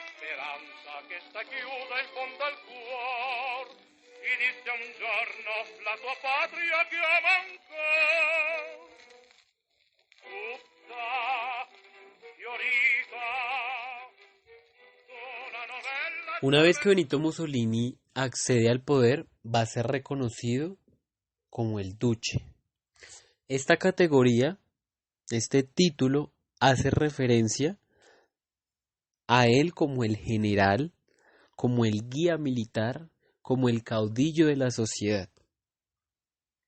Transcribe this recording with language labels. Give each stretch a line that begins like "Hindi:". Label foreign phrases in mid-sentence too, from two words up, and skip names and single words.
Italian: speranza che sta chiusa in fondo al cuor, ti disse un giorno la tua patria chiama ancora, tutta fiorita, una novella.
Spanish: Una vez que Benito Mussolini accede al poder, va a ser reconocido como el Duce. Esta categoría, este título, hace referencia a él como el general, como el guía militar, como el caudillo de la sociedad.